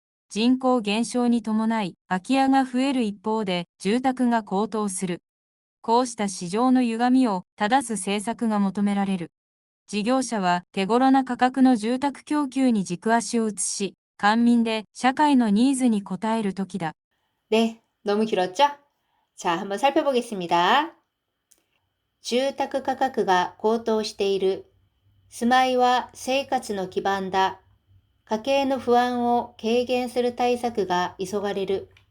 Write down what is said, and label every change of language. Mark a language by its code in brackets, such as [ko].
[ja] 人口減少に伴い、空き家が増える一方で、住宅が高騰する。こうした市場の歪みを正す政策が求められる。事業者は手頃な価格の住宅供給に軸足を移し、官民で社会のニーズに応える時だ。 [ko] 네, 너무 길었죠? 자, 한번 살펴보겠습니다. [ja] 住宅価格が高騰している。住まいは生活の基盤だ。家計の不安を軽減する対策が急がれる。